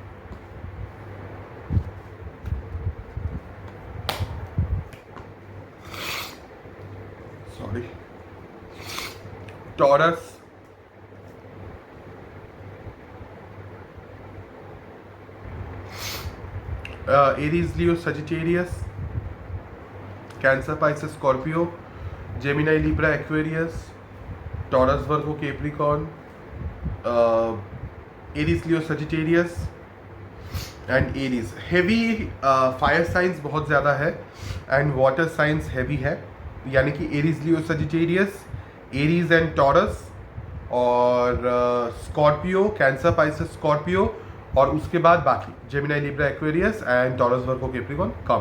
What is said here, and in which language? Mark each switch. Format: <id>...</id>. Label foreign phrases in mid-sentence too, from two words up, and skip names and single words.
<en>Taurus, Aries, Leo, Sagittarius, Cancer, Pisces, Scorpio, Gemini, Libra, Aquarius, Taurus, Virgo, Capricorn, Aries, Leo, Sagittarius एंड एरीज। heavy fire science</en> <hi>बहुत ज़्यादा है</hi> <en>and water science</en> <hi>हैवी है, यानी कि एरीज, लियो, सजिटेरियस, एरीज एंड टॉरस, और स्कॉर्पियो, कैंसर, पाइसेस, स्कॉर्पियो, और उसके बाद बाकी जेमिनी, लिब्रा, एक्वेरियस एंड टॉरस, वर्गो, कैप्रिकॉर्न कम।</hi>